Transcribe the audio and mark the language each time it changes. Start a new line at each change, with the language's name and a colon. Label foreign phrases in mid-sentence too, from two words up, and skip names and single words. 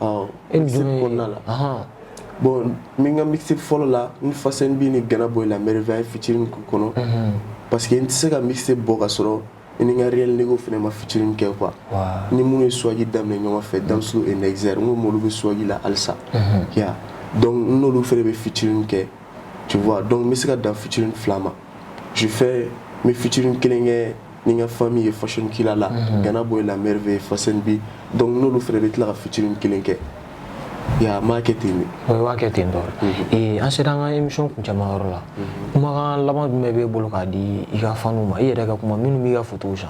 Bambara: e mixtape kɔnɔna la bon min ka mixtape fɔlɔ la ni Fasen bi ni Gana Boy la merveille featuring kɔnɔ
French: parce que
Bambara: n tɛ se ka mixtape bɔ ka sɔrɔ i ni ka Real Nego fɛnɛ ma featuring kɛ quoi ni minnu ye swagi daminɛ ɲɔgɔn fɛ Damso et Nexer n ko m'olu bɛ swagi la halisa ya donc n n'olu fɛnɛ bɛ featuring kɛ
French: tu vois
Bambara: donc n bɛ se ka dan featuring fila ma
French: je fais
Bambara: n bɛ featuring kelen kɛ ni n ka famille ye Fashion Killa la Gana Boy la merveille Fasen bi donc n'olu fɛnɛ bɛ tila ka featuring kelen kɛ ya m'a kɛ ten de o b'a kɛ ten tɔ an sera an ka émission kuncɛma yɔrɔ la kumakan laban jumɛn b'e bolo k'a di i ka faniw ma i yɛrɛ ka kuma minnu b'i ka photos san